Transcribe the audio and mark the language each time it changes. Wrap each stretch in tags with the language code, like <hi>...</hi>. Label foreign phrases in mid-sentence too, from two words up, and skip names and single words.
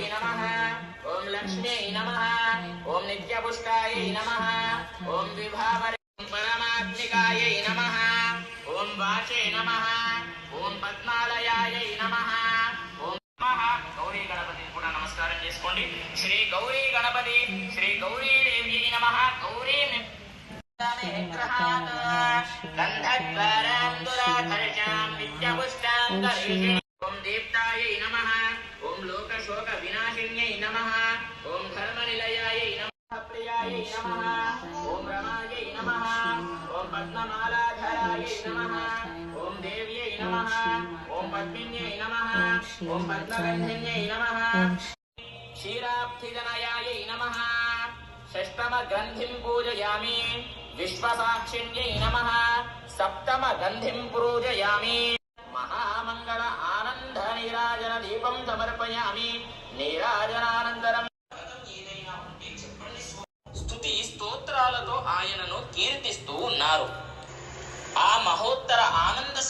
<sa>नमः ओम लक्ष्म्यै नमः ओम नित्यपुष्टायै नमः ओम विभावरे परमात्मिकायै नमः ओम वाचे नमः ओम पद्मालयायै नमः ओम गौरी गणपति</sa> <te>కూడా నమస్కారం చేసుకోండి</te> <sa>శ్రీ గౌరీ గణపతి శ్రీ గౌరీ దేవి నమః గౌరీ ओम दीप्तायै नमः ओम लोकशोक विनाशिन्यै नमः ओम धर्मनिलयायै नमः प्रियायै नमः ओम रमायै नमः ओम पद्ममालाधरायै नमः ओम देव्यै नमः ओम पद्मिन्यै नमः ओम पद्मगन्धिन्यै नमः क्षीराब्धिजनयायै नमः षष्ठम गंधिं पूजयामि विश्वसाक्षिण्यै नमः सप्तम गंधिं पूजयामि महामंगल आनंद नीराजन दीपं समर्पयामि</sa> <te>నీరాజనానందరం స్తుతి స్తోత్రాలతో ఆయనను కీర్తిస్తూ ఉన్నారు. ఆ మహోత్తర ఆనంద</te>